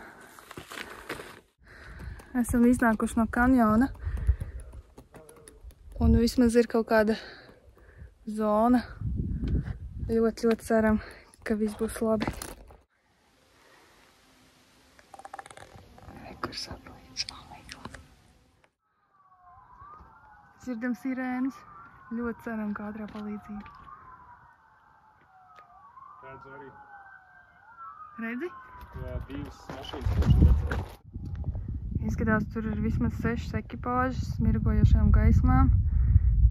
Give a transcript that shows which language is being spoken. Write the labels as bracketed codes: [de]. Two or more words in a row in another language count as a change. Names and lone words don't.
[lv] Esam iznākuši no kanjona. Un vismaz ir kaut kāda zona. Ļoti, ļoti ceram, ka viss būs labi. Kur satelīts? [en] Oh my God. [lv] Dzirdam sirēnas. Ļoti ceram, ka ātrā palīdzība. Redzu arī. Redzi? Jā, divas mašīnas. Izskatās, tur ir vismaz 6 ekipāžas smirgojošām gaismām.